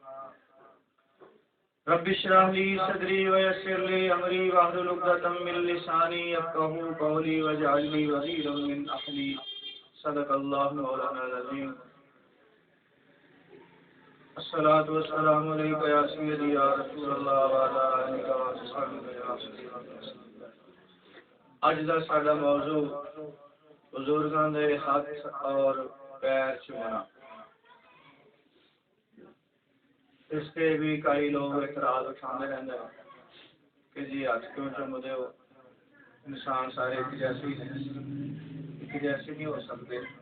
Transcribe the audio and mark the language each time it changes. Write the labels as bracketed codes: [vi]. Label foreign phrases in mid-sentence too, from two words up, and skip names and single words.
[ar] رب اشرح لي صدري ويسر لي أمري واحلل عقدة من لساني يفقهوا قولي واجعل لي وزيرا من أهلي. صدق الله مولانا العظيم. الصلاة والسلام عليك يا سيدي يا رسول الله وعلى آلك وصحبه يا سيدي. [pa] آج دا ساڈا موضوع بزرگاں دے [ur] ہاتھ اور پیر چومنا. اس کے بھی کئی لوگ اعتراض اٹھانے رہتے ہیں کہ جی ہاتھ کیوں چومتے ہو، انسان سارے ایک جیسے ہی ہیں، ایک جیسے نہیں ہو سکتے.